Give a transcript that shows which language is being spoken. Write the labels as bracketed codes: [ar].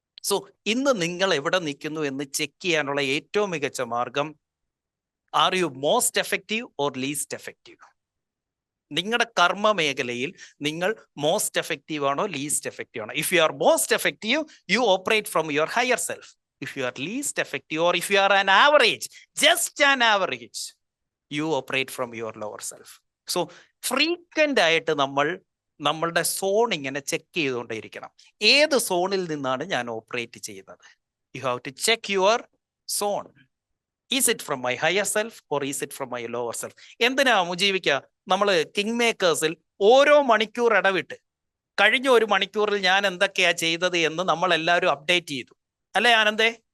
[ml] So ഇന്ന് നിങ്ങൾ എവിടെ നിൽക്കുന്നു എന്ന് ചെക്ക് ചെയ്യാനുള്ള ഏറ്റവും മികച്ച മാർഗം, [en] Are you most effective or least effective? [ml] നിങ്ങളുടെ കർമ്മ മേഖലയിൽ നിങ്ങൾ മോസ്റ്റ് എഫക്റ്റീവ് ആണോ ലീസ്റ്റ് എഫക്റ്റീവ് ആണോ? [en] If you are most effective, you operate from your higher self. if you are least effective, or if you are an average, just an average, you operate from your lower self. [ml] So frequent ആയിട്ട് നമ്മളുടെ zone ഇങ്ങനെ check ചെയ്തുകൊണ്ടേയിരിക്കണം. ഏത് സോണിൽ നിന്നാണ് ഞാൻ operate ചെയ്യുന്നത്? [en] You have to check your zone. Is it from my higher self or is it from my lower self? [ml] എന്തിനാ മുജീവിക്ക നമ്മൾ കിങ് മേക്കേഴ്സിൽ ഓരോ മണിക്കൂർ ഇടവിട്ട് കഴിഞ്ഞ ഒരു മണിക്കൂറിൽ ഞാൻ എന്തൊക്കെയാ ചെയ്തത് എന്ന് നമ്മൾ എല്ലാവരും അപ്ഡേറ്റ് ചെയ്തു, അല്ലേ ആനന്ദേ?